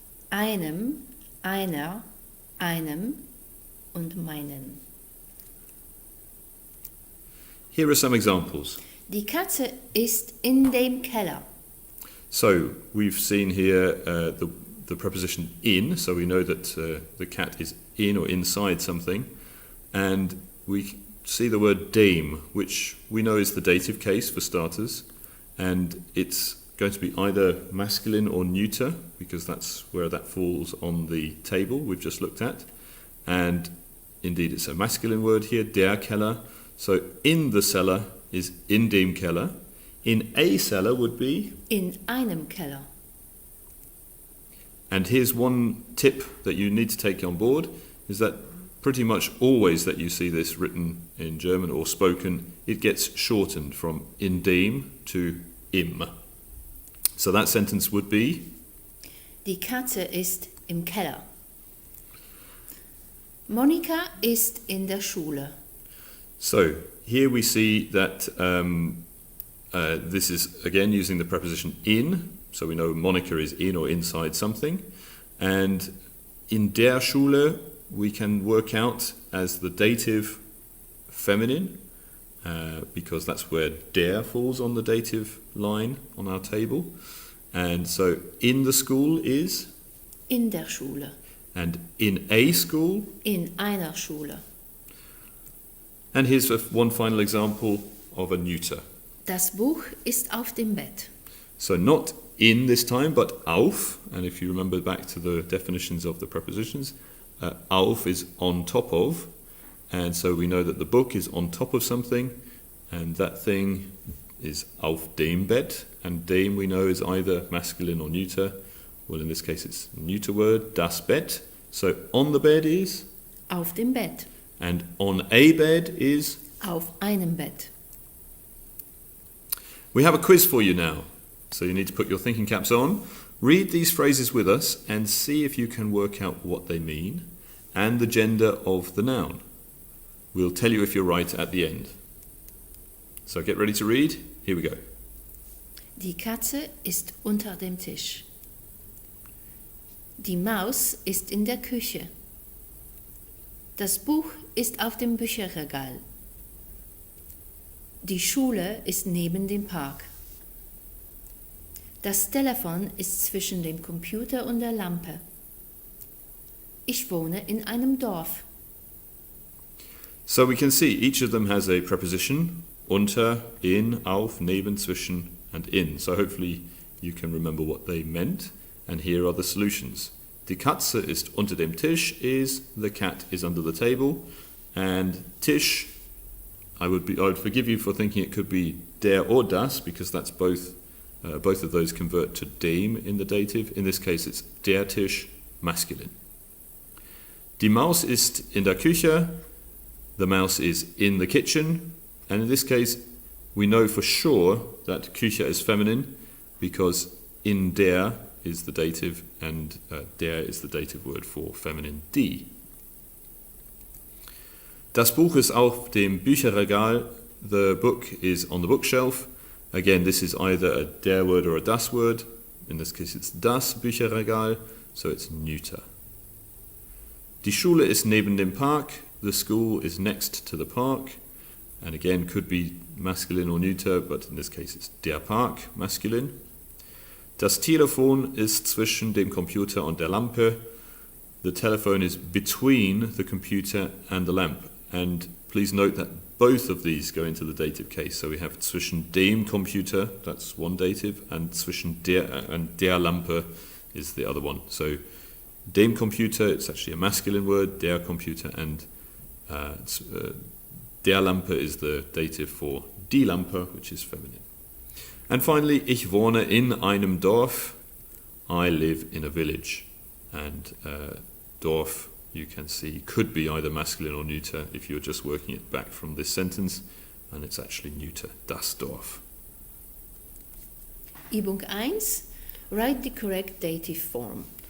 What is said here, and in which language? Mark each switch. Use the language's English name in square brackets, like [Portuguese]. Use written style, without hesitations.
[German] Einem, einer, einem und meinen. [English] here are some examples. [German] Die Katze ist in dem Keller. [English] So we've seen here the preposition in, so we know that the cat is in or inside something. And we see the word dem, which we know is the dative case for starters. And it's going to be either masculine or neuter, because that's where that falls on the table we've just looked at. And indeed it's a masculine word here, der Keller. So in the cellar is in dem Keller. In a cellar would be [German] In einem Keller. [English] And here's one tip that you need to take on board, is that pretty much always that you see this written in German or spoken, it gets shortened from in dem to im. So that sentence would be [German] Die Katze ist im Keller. Monika ist in der Schule. [English] So here we see that this is again using the preposition in, so we know Monica is in or inside something, and in der Schule we can work out as the dative feminine, because that's where der falls on the dative line on our table. And so in the school is, [German] In der Schule. [English] and in a school. [German] In einer Schule. [English] And here's one final example of a neuter. [German] Das Buch ist auf dem Bett. [English] So not in this time, but auf. And if you remember back to the definitions of the prepositions, auf is on top of. And so we know that the book is on top of something, and that thing is auf dem Bett. And dem we know is either masculine or neuter. Well, in this case it's a neuter word, das Bett. So on the bed is, Auf dem Bett. and on a bed is. Auf einem Bett. We have a quiz for you now, so you need to put your thinking caps on. Read these phrases with us and see if you can work out what they mean and the gender of the noun. We'll tell you if you're right at the end. So get ready to read. Here we go. [German] Die Katze ist unter dem Tisch. Die Maus ist in der Küche. Das Buch ist auf dem Bücherregal. Die Schule ist neben dem Park. Das Telefon ist zwischen dem Computer und der Lampe. Ich wohne in einem Dorf. [English] So we can see each of them has a preposition, unter, in, auf, neben, zwischen, and in. So hopefully you can remember what they meant. And here are the solutions. [German] Die Katze ist unter dem Tisch [English] is the cat is under the table. And Tisch, I would forgive you for thinking it could be der or das, because that's both of those convert to dem in the dative. In this case it's der Tisch, masculine. [German] Die Maus ist in der Küche. [English] The mouse is in the kitchen. And in this case we know for sure that Küche is feminine because in der is the dative and der is the dative word for feminine die. [German] Das Buch ist auf dem Bücherregal. [English] The book is on the bookshelf. Again, this is either a der word or a das word. In this case it's das Bücherregal, so it's neuter. [German] Die Schule ist neben dem Park. [English] The school is next to the park. And again, could be masculine or neuter, but in this case it's der Park, masculine. [German] Das Telefon ist zwischen dem Computer und der Lampe. [English] The telephone is between the computer and the lamp. And please note that both of these go into the dative case. So we have zwischen dem Computer, that's one dative, and zwischen der Lampe is the other one. So dem Computer, it's actually a masculine word, der Computer, and der Lampe is the dative for die Lampe, which is feminine. And finally, [German] ich wohne in einem Dorf. [English] I live in a village. And Dorf, you can see, could be either masculine or neuter if you're just working it back from this sentence, and it's actually neuter, das Dorf. [German] Übung 1. [English] Write the correct dative form.